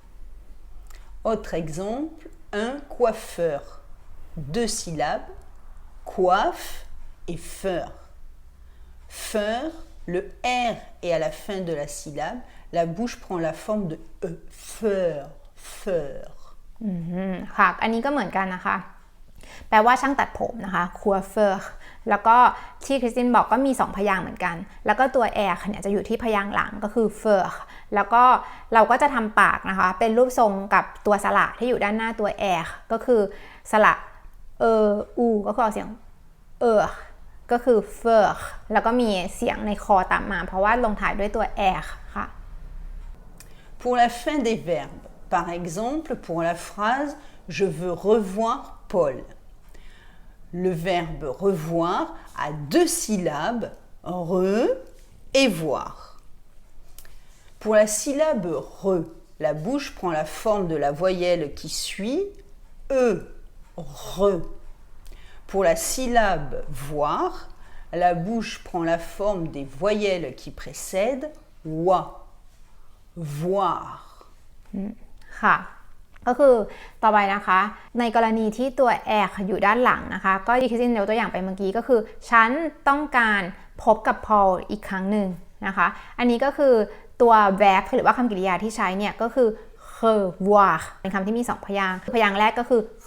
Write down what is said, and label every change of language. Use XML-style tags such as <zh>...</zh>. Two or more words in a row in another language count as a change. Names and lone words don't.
<fr>Autre exemple, un coiffeur. Deux syllabes, coiffe et feur. Feur, le R est à la fin de la syllabe, la bouche prend la forme de E. Feur, feur.</fr> <th>ค่ะอันนี้ก็เหมือนกันนะคะแปลว่าช่างตัดผมนะคะ coiffeur แล้วก็ที่คริสตินบอกก็มี2พยางค์เหมือนกันแล้วก็ตัว r เนี่ยจะอยู่ที่พยางค์หลังก็คือ feur แล้วก็เราก็จะทำปากนะคะเป็นรูปทรงกับตัวสระที่อยู่ด้านหน้าตัว r ก็คือสระอูก็คือเสียงก็คือ feur แล้วก็มีเสียงในคอตามมาเพราะว่าลงท้ายด้วยตัว r ค่ะ</th> <fr>Pour la fin des verbes, par exemple, pour la phrase « Je veux revoir Paul ». Le verbe revoir a deux syllabes, re et voir. Pour la syllabe re, la bouche prend la forme de la voyelle qui suit, re. Pour la syllabe voir, la bouche prend la forme des voyelles qui précèdent, wa, voir.</fr> <th>ค่ะก็คือต่อไปนะคะในกรณีที่ตัวแอร์อยู่ด้านหลังนะคะก็ที่คริสตินยกตัวอย่างไปเมื่อกี้ก็คือฉันต้องการพบกับพอลอีกครั้งหนึ่งนะคะอันนี้ก็คือตัว verb หรือว่าคำกริยาที่ใช้เนี่ยก็คือ revoir เป็นคำที่มี2พยางค์พยางค์แรกก็คือ</th>